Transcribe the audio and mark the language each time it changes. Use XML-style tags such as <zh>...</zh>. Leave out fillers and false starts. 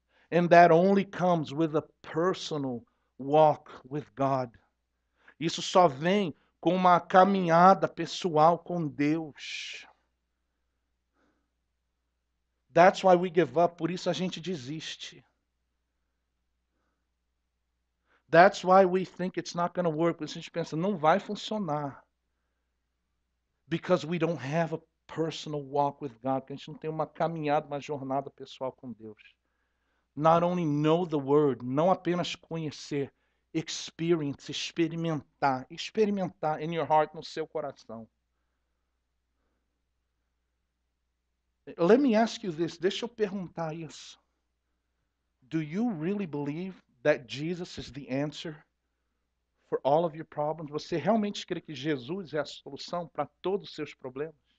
<en>And that only comes with a personal walk with God.</en> <pt>Isso só vem com uma caminhada pessoal com Deus.</pt> <en>That's why we give up,</en> <pt>por isso a gente desiste.</pt> <en>That's why we think it's not going to work.</en> <pt>Por isso a gente pensa, não vai funcionar.</pt> <en>Because we don't have a personal walk with God.</en> <pt>Porque a gente não tem uma caminhada, uma jornada pessoal com Deus.</pt> <en>Not only know the word,</en> <pt>não apenas conhecer,</pt> <en>experience,</en> <pt>experimentar</pt> <en>in your heart,</en> <pt>no seu coração.</pt> <en>Let me ask you this,</en> <pt>deixa eu perguntar isso.</pt> <en>Do you really believe that Jesus is the answer for all of your problems?</en> <pt>Você realmente crê que Jesus é a solução para todos os seus problemas?</pt>